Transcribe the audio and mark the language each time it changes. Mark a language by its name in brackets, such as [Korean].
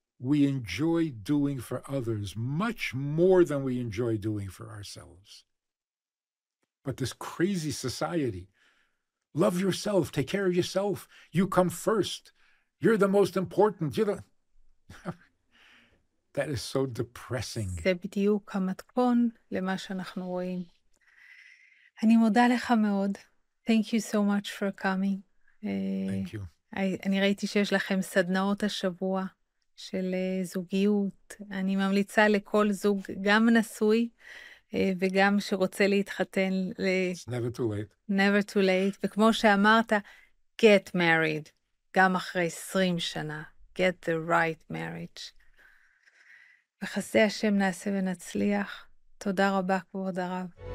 [English] We enjoy doing for others much more than we enjoy doing for ourselves. But this crazy society, love yourself, take care of yourself, you come first, you're the most important, that is so depressing. [Hebrew] זה בדיוק המתכון למה שאנחנו רואים. אני מודה לך מאוד. [English] Thank you so much for coming. Thank you. [Hebrew] אני ראיתי שיש לכם סדנאות השבוע של זוגיות. אני ממליצה לכל זוג, גם נשוי וגם שרוצה להתחתן. [English] It's never too late. Never too late. [Hebrew] וכמו שאמרת, [English] get married. [Hebrew] גם אחרי 20 שנה. [English] Get the right marriage. [Hebrew] בחסדי השם נעשה ונצליח. תודה רבה, כבוד הרב.